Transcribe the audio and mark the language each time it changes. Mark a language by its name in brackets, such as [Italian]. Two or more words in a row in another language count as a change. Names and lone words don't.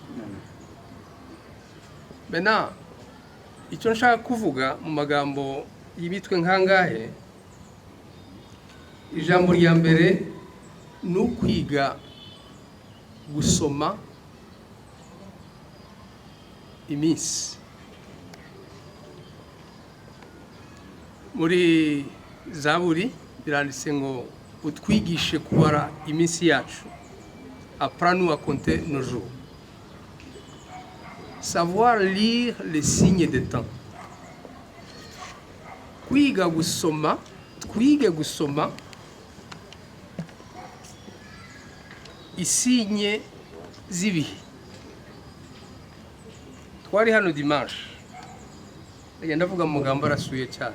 [Kinyarwanda] Bena icyo nshaka kuvuga mu magambo yibitwe nkangahe, ijambo rya mbere ni ukwiga gusoma iminsi. Muri Zaburi biranditse ngo utwigishe kubara iminsi yacu, [French] apprends-nous à compter nos jours. Savoir lire les signes des temps. [Kinyarwanda] Kwiga gusoma, twige gusoma isinye z'ibihe. Twari hano dimanche, ndavuga mu magambo arasuye cyane.